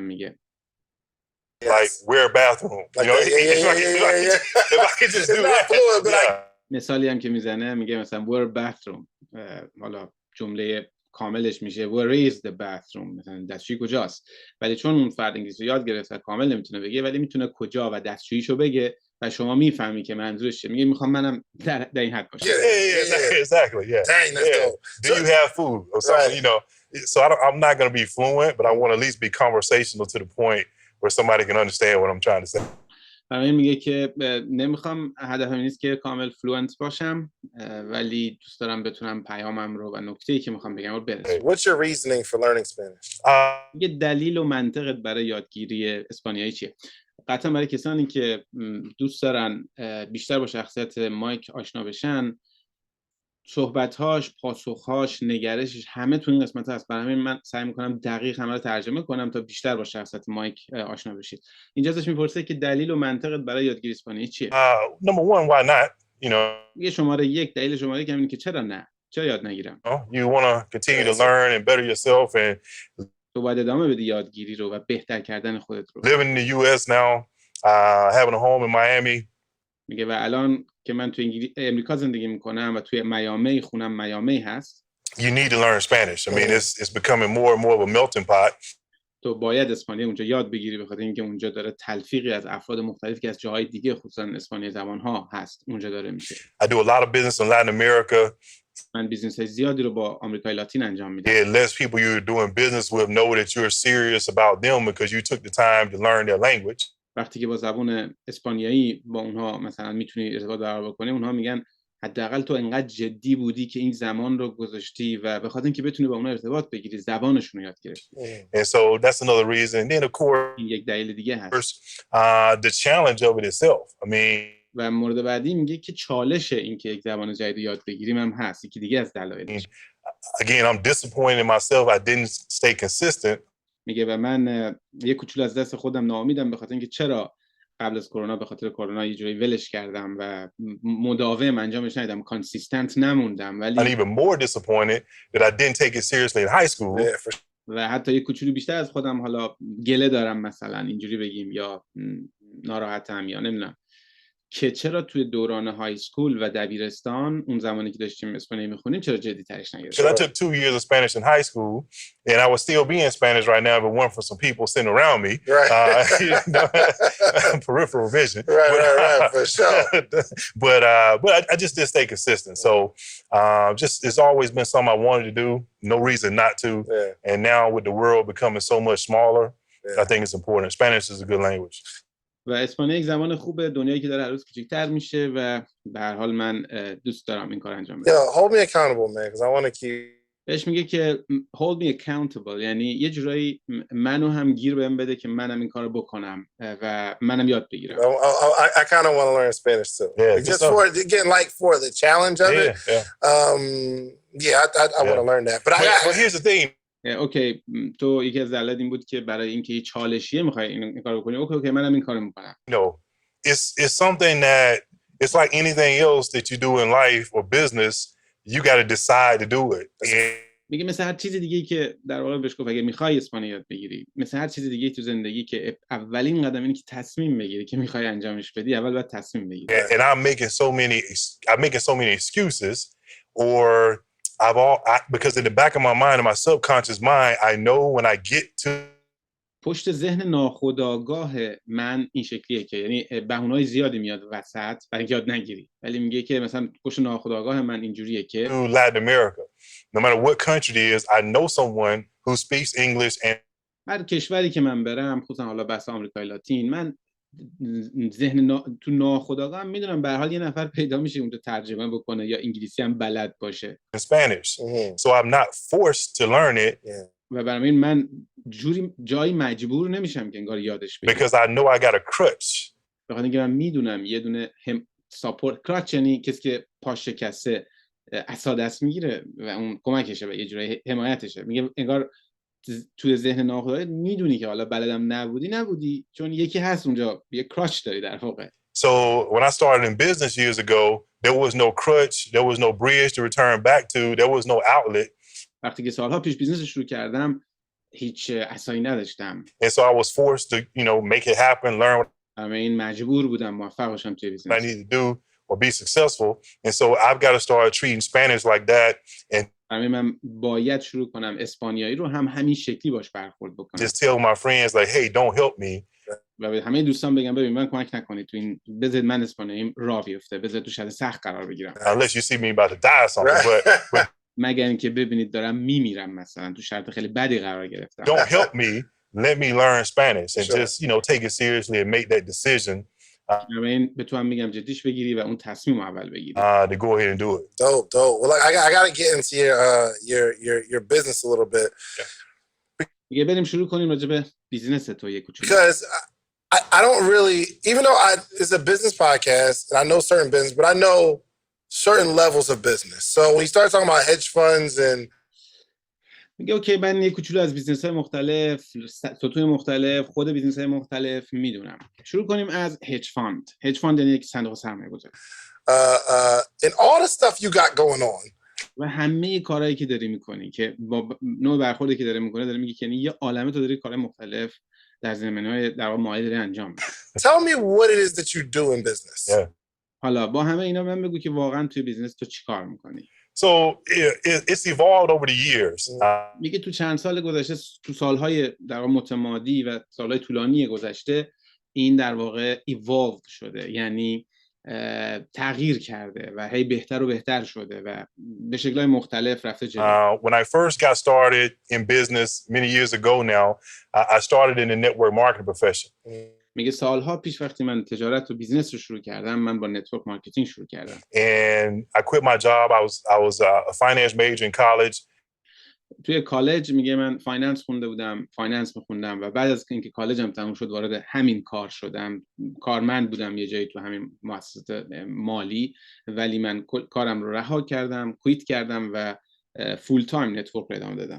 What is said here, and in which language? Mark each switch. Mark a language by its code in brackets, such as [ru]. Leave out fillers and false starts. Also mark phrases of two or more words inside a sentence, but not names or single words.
[fa] میگه [en] Like we're a bathroom. If I could just do that. [fa] مثالی هم که میزنه میگه مثلا [en] we're a bathroom، [fa] حالا جمله کاملش میشه [en] where is the bathroom، [fa] مثلا دستشویی کجاست. ولی چون اون فرد انگلیسی یاد گرفته و کامل نمیتونه بگه، ولی میتونه کجا و دستشوییشو بگه و شما میفهمی که منظورش چیه. میگه میخوام منم در این حد باشم. [en] Exactly. Yeah. Dang, that's dope. Do you have food or something? You know, so I'm not going to be fluent, but I want to at least be conversational to the point where somebody can understand what I'm trying to say. [fa] برای این میگه که نمیخوام، هدفم نیست که کامل فلوئنت باشم، ولی دوست دارم بتونم پیامم رو و نکته‌ای که میخوام بگم رو برسونم. [en] What's your reasoning for learning Spanish? [fa] میگه دلیل و منطقت برای یادگیری اسپانیایی چیه؟ قطعا برای کسانی که دوست دارن بیشتر با شخصیت مایک آشنا بشن، صحبت‌هاش، پاسخ‌هاش، نگرشش همه تو این قسمت هست. برای همین من سعی می‌کنم دقیق همه رو ترجمه کنم تا بیشتر با شخصیت مایک آشنا بشید. اینجا ازش می‌پرسه که دلیل و منطقت برای یادگیری اسپانیایی چیه؟ [en] Number one, why not? You know, [fa] یه شماره یک، دلیل شماره یک اینه که چرا نه؟ چرا یاد نگیرم؟ [en] you want to continue to learn and better yourself and [fa] تو باید ادامه بدی یادگیری رو و بهتر کردن خودت رو. [en] living in the US now, having a home in Miami. [fa] میگه و الان که من تو امریکا زندگی میکنم و توی میامی، خونم میامی هست. [en] You need to learn Spanish. I mean, it's becoming more and more of a melting pot. [fa] تو باید اسپانیایی اونجا یاد بگیری، بخاطر اینکه اونجا داره تلفیقی از افراد مختلفی که از جاهای دیگه خصوصا اسپانیایی زبان‌ها هست اونجا داره میشه. [en] I do a lot of business in Latin America. [fa] من بیزنس‌های زیادی رو با آمریکای لاتین انجام میدم. [en] Yeah, less people you're doing business with know that you're serious about them because you took the time to learn their language. [fa] وقتی که با زبان اسپانیایی با اونها مثلا میتونی ارتباط برقرار بکنی، اونها میگن حداقل تو انقدر جدی بودی که این زمان رو گذاشتی و به خاطر اینکه بتونی با اونها ارتباط بگیری زبانشون رو یاد گرفتی. [en] And so that's another reason. And then of course, [fa] این یک دلیل دیگه هست. [en] The challenge of it itself. I mean, [fa] و مورد بعدی میگه که چالش این که یک زبان جدید یاد بگیریم هم هست. یکی دیگه از دلایلش. [en] Again, I'm disappointed in myself. I didn't stay consistent. [fa] میگه و من یه کوچولو از دست خودم ناامیدم به خاطر اینکه چرا قبل از کرونا به خاطر کرونا یه جوری ولش کردم و مداوم انجامش ندادم، کانسیستنت نموندم. ولی [en] I'm even more disappointed that I didn't take it seriously in high school. [fa] و حتی یه کوچولو بیشتر از خودم حالا گله دارم مثلا اینجوری بگیم یا ناراحتم یا نمیدونم که چرا توی دوران های سکول و دبیرستان اون زمانی که داشتیم اسپانیایی میخونیم چرا جدی ترش نگرفتم. [en] Because I took 2 years of Spanish in high school, and I would still be in Spanish right now if it weren't for some people sitting around me. Right. Peripheral vision. Right, for sure. But I just didn't stay consistent. So just it's always been something I wanted to do. No reason not to. Yeah. And now with the world becoming so much smaller, Yeah. I think it's important. Spanish is a good language. [fa] و اسپانیایی یک زبان خوبه، دنیایی که داره هر روز کوچیک‌تر میشه و به هر حال من دوست دارم این کار انجام بدم. [en] Yeah, hold me accountable, man, because I want to keep. [fa] بهش میگه که [en] hold me accountable، [fa] یعنی یه جورایی منو هم گیر بهم بده که منم این کارو بکنم و منم یاد بگیرم. [en] I kind of want to learn Spanish too. Yeah, just for again, like for the challenge of it. Yeah. I want to learn that. But here's the thing. [fa] اوکی تو یکی از دلایل این بود که برای اینکه یه چالشیه میخوای این کارو بکنی. اوکی منم این کارو میکنم. [en] No, it's something that it's like anything else that you do in life or business. You got to decide to do it. [fa] میگه مثل هر چیز دیگه‌ای که در واقع بهش گفت اگه میخوای اسپانیایی یاد بگیری، مثل هر چیز دیگه‌ای تو زندگی که اولین قدم اینه که تصمیم بگیری که میخوای انجامش بدی، اول باید تصمیم بگیری. [en] And I'm making so many excuses, or because in the back of my mind, in my subconscious mind, I know when I get to [fa] پشت ذهن ناخودآگاه من این شکلیه که یعنی بهونه‌های زیادی میاد وسط برای اینکه یاد نگیری، ولی میگه که مثلا پشت ناخودآگاه من اینجوریه که [en] to Latin America, no matter what country it is, I know someone who speaks English and [fa] هر کشوری که من برم، خصوصا حالا بحث آمریکای لاتین، من تو ناخودآگاه میدونم به هر حال یه نفر پیدا میشه اونجا ترجمه بکنه یا انگلیسی هم بلد باشه. [en] in Spanish. So I'm not forced to learn it. [fa] و برای این من جایی مجبور نمیشم که انگار یادش بگیرم. [en] Because I know I got a crutch. [fa] بخاطر اینکه من میدونم یه دونه [en] support crutch, [fa] یعنی کسی که پاش شکسته عصا دست میگیره و اون کمکشه و یه جوری حمایتشه. میگه انگار توی ذهن ناخودآگاه میدونی که حالا بلدم نبودی چون یکی هست اونجا، یه کراچ داری در واقع. [en] So when I started in business years ago, there was no crutch, there was no bridge to return back to, there was no outlet. [fa] وقتی که سالها پیش بیزنس شروع کردم هیچ عصایی نداشتم. [en] And so I was forced to, make it happen, learn what [fa] این مجبور بودم موفق باشم توی بیزنس. [en] I need to do or be successful. And so I've got to start treating Spanish like that and [fa] برای من باید شروع کنم اسپانیایی رو هم همین شکلی باش برخورد بکنم. [en] Just tell my friends like, hey, don't help me. [fa] و به همه دوستان بگم ببین من کمک نکنید تو این، بذارید من اسپانیاییم راه بیفته، بذارید تو شرایط سخت قرار بگیرم. [en] Unless you see me about to die or something, but [fa] مگر اینکه ببینید دارم میمیرم، مثلا تو شرایط خیلی بدی قرار گرفتم. [en] don't help me. Let me learn Spanish and Sure. just, take it seriously and make that decision [fa] بنابراین به تو هم میگم جدیش بگیری و اون تصمیم اول بگیری. [en] to go ahead and do it. Dope. Well, like, I got to get into your business a little bit. [fa] دیگه بریم شروع کنیم راجع به بیزینس تو یک کوچولو. [en] Because I don't really, even though it's a business podcast and I know certain business, but I know certain levels of business. So when you start talking about hedge funds and [fa] میگه اوکی من یک کوچولو از بیزنس‌های مختلف، سطوح مختلف، خود بیزنس‌های مختلف میدونم. شروع کنیم از [en] hedge fund. hedge fund [fa] یعنی یک صندوق سرمایه‌گذاری. [en] and all the stuff you got going on. [fa] و همه کارهایی که داری میکنی که با نوع برخوردی که داری میکنه داری میگی که یه عالمه تو داری کارهای مختلف در زمینه‌های در واقع مایه داری انجام میدی. [en] Tell me what it is that you do in business. Yeah. [fa] حالا با همه اینا من بگو که واقعا توی بیزنس تو چیکار میکنی. [en] So it's evolved over the years. [fa] میگه تو چند سال گذشته، تو سالهای در واقع متمادی و سالهای طولانی گذشته این در واقع evolved شده، یعنی تغییر کرده و هی بهتر و بهتر شده و به شکل‌های مختلف رفته جلو. [en] When I first got started in business many years ago now, I started in the network marketing profession. [fa] میگه سالها پیش وقتی من تجارت و بیزنس رو شروع کردم، من با [en] network marketing [fa] شروع کردم. [en] And I quit my job. I was a finance major in college. [fa] توی کالج میگه من فایننس خونده بودم، فایننس میخوندم و بعد از اینکه کالجم تموم شد وارد همین کار شدم. کارمند بودم یه جایی تو همین مؤسسات مالی، ولی من کارم رو رها کردم، کویت کردم و [en] full time [fa] نتورک رو ادامه دادم.